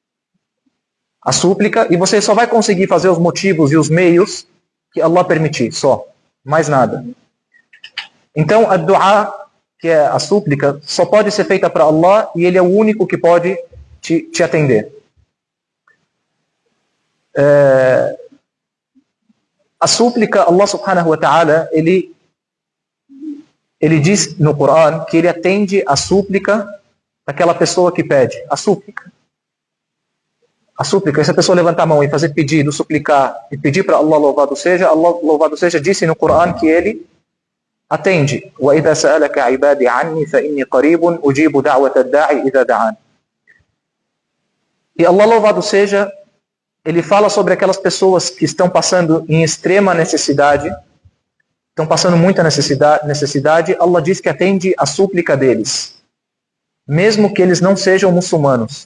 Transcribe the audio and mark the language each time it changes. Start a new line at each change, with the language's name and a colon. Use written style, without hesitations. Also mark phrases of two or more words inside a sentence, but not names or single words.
Portuguese: A súplica, e você só vai conseguir fazer os motivos e os meios que Allah permitir, só. Mais nada. Então, a du'a, que é a súplica, só pode ser feita para Allah e Ele é o único que pode te atender. A súplica,
Arabic: الله سبحانه وتعالى,
Portuguese: Ele diz no Coran que Ele atende a súplica daquela pessoa que pede. A súplica, se a pessoa levantar a mão e fazer pedido, suplicar e pedir para Allah, louvado seja, disse no Coran que Ele atende.
Arabic: وَإِذَا سَأَلَكَ عِبَادِي عَنِّي فَإِنِّي قَرِيبٌ أُجِيبُ دَعْوَةَ الدَّاعِ إِذَا دَعَانِ.
Portuguese: E Allah, louvado seja, Ele fala sobre aquelas pessoas que estão passando em extrema necessidade, estão passando muita necessidade. Allah diz que atende a súplica deles, mesmo que eles não sejam muçulmanos.